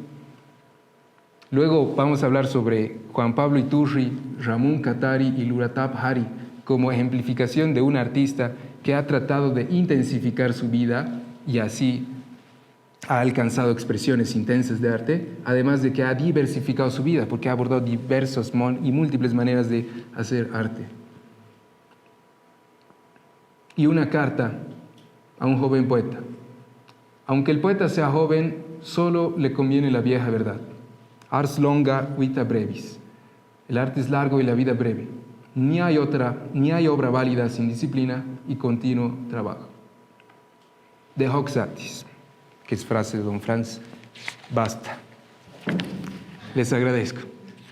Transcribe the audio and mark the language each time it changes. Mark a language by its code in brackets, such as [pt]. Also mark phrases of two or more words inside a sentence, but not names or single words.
[es] Luego vamos a hablar sobre Juan Pablo Iturri, Ramón Katari y Luratab Hari como ejemplificación de un artista que ha tratado de intensificar su vida y así ha alcanzado expresiones intensas de arte, además de que ha diversificado su vida porque ha abordado diversas y múltiples maneras de hacer arte. Y una carta a un joven poeta. Aunque el poeta sea joven, solo le conviene la vieja verdad. [la] Ars longa vita brevis. [es] El arte es largo y la vida breve. Ni hay obra válida sin disciplina y continuo trabajo. [la] De hoc satis, [es] que es frase de don Franz. Basta. Les agradezco.